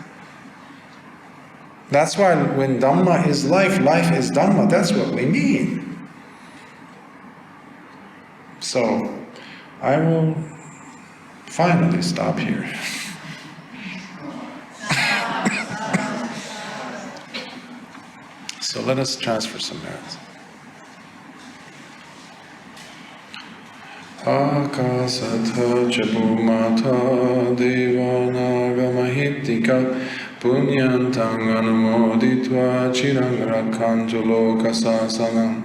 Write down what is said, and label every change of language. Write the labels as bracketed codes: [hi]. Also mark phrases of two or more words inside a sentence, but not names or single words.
[en] That's why when Dhamma is life, life is Dhamma, that's what we mean. So, I will finally stop here. So let us transfer some merits. [pi] Akasatha Chabhumata Devanaga Mahitika Punyantang Anumoditva Chirang Rakhantu Lokasasanam.